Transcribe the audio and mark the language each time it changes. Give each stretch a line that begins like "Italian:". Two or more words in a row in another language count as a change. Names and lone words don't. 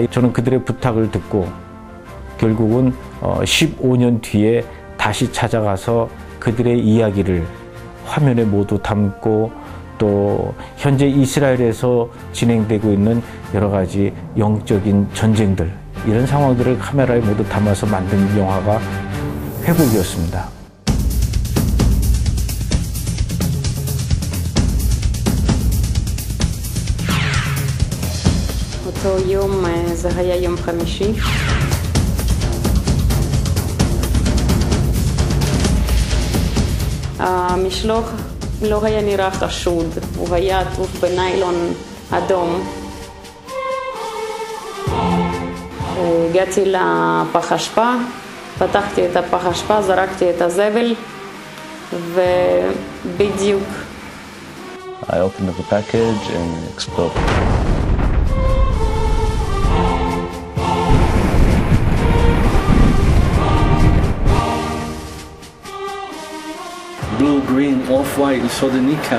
Korean: 저는 그들의 부탁을 듣고 결국은 15년 뒤에 다시 찾아가서 그들의 이야기를 화면에 모두 담고, 또 현재 이스라엘에서 진행되고 있는 여러 가지 영적인 전쟁들, 이런 상황들을 카메라에 모두 담아서 만든 영화가 회복이었습니다.
Hebrew: אותו יום זה היה יום חמישי. המשלוח לא היה נראה חשוד, הוא היה עטוף בניילון אדום. הגעתי לפח אשפה, פתחתי את הפח אשפה, זרקתי את הזבל, ובדיוק.
English: I opened up the package and it exploded. Blue, green, off-white, you saw the kneecap.